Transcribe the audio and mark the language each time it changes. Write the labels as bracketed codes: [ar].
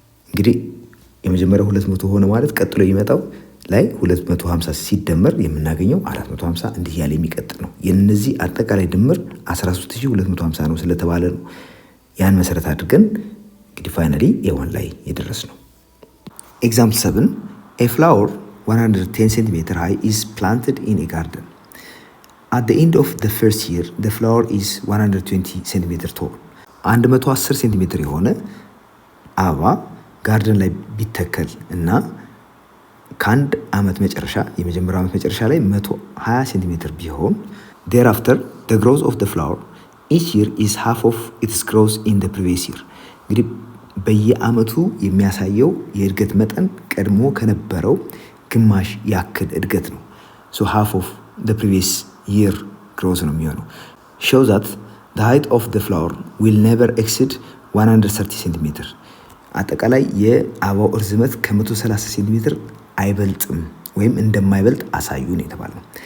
[am] እንግዲህ የመጀመሪያው 200 ሆነ ማለት ቀጥሎ የሚመጣው ላይ 250 ሲደመር የምናገኘው 450 እንዲህ ያለ የሚቀጥል ነው። የነዚህ አጠቃላይ ድምር 13250 ነው ስለተባለ ነው ያን መሰረት አድርገን እንግዲህ ፋይናሊ A1 ላይ የደረስ ነው። ኤግዛምፕል 7 [en] a flower 110 cm high is planted in a garden. At the end of the first year the flower is 120 cm tall. [am] 110 ሴንቲሜትር የሆነ አበባ ጋርደን ላይ ቢተከል እና ከአንድ ዓመት መጨረሻ የመጀመሪያው ዓመት መጨረሻ ላይ 120 ሴንቲሜትር ቢሆን [en] thereafter the growth of the flower each year is half of its growth in the previous year. [am] እንግዲህ በየዓመቱ የሚያሳየው የእድገት መጠን ቀድሞ ከነበረው ግማሽ ያክል እድገት ነው። [en] so half of the previous year growth [am] ነው የሚሆነው. [en] show that the height of the flower will never exceed 130 [am] ሴንቲሜትር አጠቃላይ የአበባው እርዝመት ከ130 ሴንቲሜትር አይበልጥም ወይም እንደማይበልጥ አሳዩ ነው የተባለው።